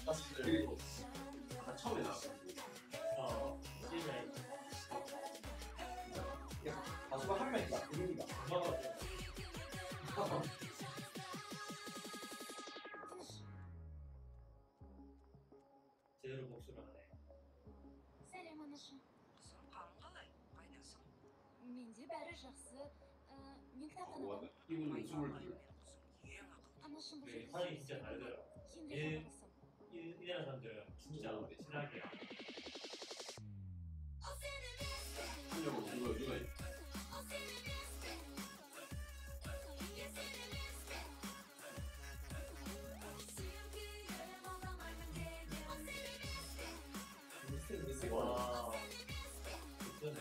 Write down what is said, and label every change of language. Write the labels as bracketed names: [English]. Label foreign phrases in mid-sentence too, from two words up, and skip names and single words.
[Korean] 그리고 처음에 나왔어. 이해자. 가수가 한 명이다. 이름이다. 제대로 복수를 하네. [Kazakh] Сәлем анашым. Менде бәрі жақсы. Мен кітапханада. [Korean] 이분은 22. [Kazakh] Анашым бұл жерде. [Korean] 사람이 진짜 다르더라. [Kazakh] Енді [Korean] 이 나라 사람들은 진짜 친하게. 누가 와, 좋네.